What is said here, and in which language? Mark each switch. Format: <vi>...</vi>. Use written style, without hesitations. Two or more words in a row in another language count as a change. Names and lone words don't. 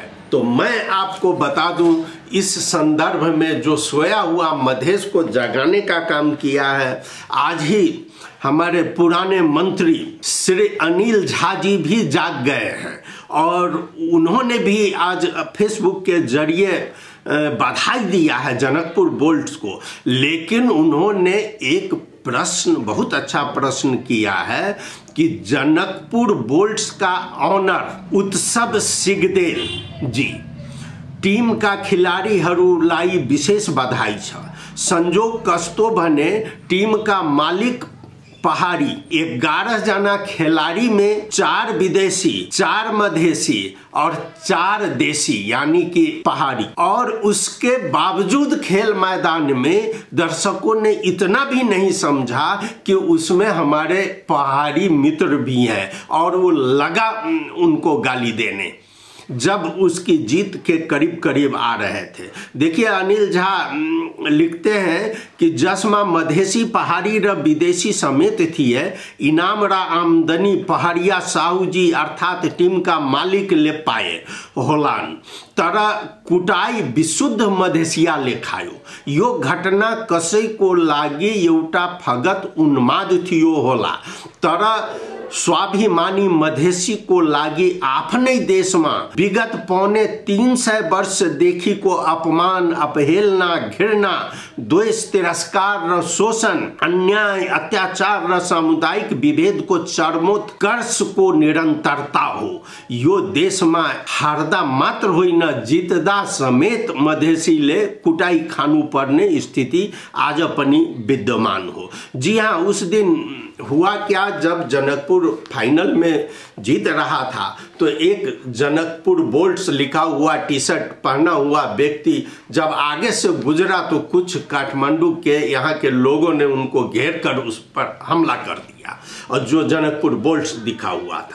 <hi>तो मैं आपको बता दूं, इस संदर्भ में जो सोया हुआ मधेश को जगाने का काम किया है, आज ही हमारे पुराने मंत्री श्री अनिल झा जी भी जाग गए हैं और उन्होंने भी आज फेसबुक के जरिए बधाई दिया है जनकपुर बोल्ट्स को। लेकिन उन्होंने एक प्रश्न, बहुत अच्छा प्रश्न किया है कि जनकपुर बोल्ट्स का ऑनर उत्सव सिगदेल जी टीम का</hi> <ne>खिलाड़ीहरूलाई विशेष बधाई छ। संजोग कस्तो भने</ne> <hi>टीम का मालिक पहाड़ी 11 जना खिलाड़ी में 4 विदेशी, 4 मधेसी और 4 देसी यानी कि पहाड़ी, और उसके बावजूद खेल मैदान में दर्शकों ने इतना भी नहीं समझा कि उसमें हमारे पहाड़ी मित्र भी हैं और वो लगा उनको गाली देने जब उसकी जीत के करीब करीब आ रहे थे। देखिए, अनिल झा लिखते हैं कि</hi> <ne>जसमा मधेसी पहाड़ी र विदेशी समेत थी है, इनाम र आमदनी पहाड़िया साहूजी अर्थात टीम का मालिक ले पाए होलान, तर कुटाई विशुद्ध मधेसिया ले खायो। यो घटना कसैको लागि एउटा फगत उन्माद थियो होला, तर स्वाभिमानी मधेसी को लागि आफ्नै देशमा विगत 350 वर्षदेखि को अपमान, अपहेलना, घृणा, द्वेष, तिरस्कार र शोषण, अन्याय, अत्याचार र सामुदायिक विभेद को चरमोत्कर्ष को निरंतरता हो। यो देशमा हार्दा मात्र होइन, जित्दा समेत मधेसीले कुटाई खानु पर्ने स्थिति आज पनि विद्यमान हो।</ne> <hi>जी हाँ, उस दिन हुआ क्या, जब जनकपुर फाइनल में जीत रहा था तो एक जनकपुर बोल्ट्स लिखा हुआ टी शर्ट पहना हुआ व्यक्ति जब आगे से गुजरा तो कुछ काठमांडू के यहाँ के लोगों ने उनको घेर कर उस पर हमला कर दिया, और जो जनकपुर बोल्ट दिखा हुआ था।</hi>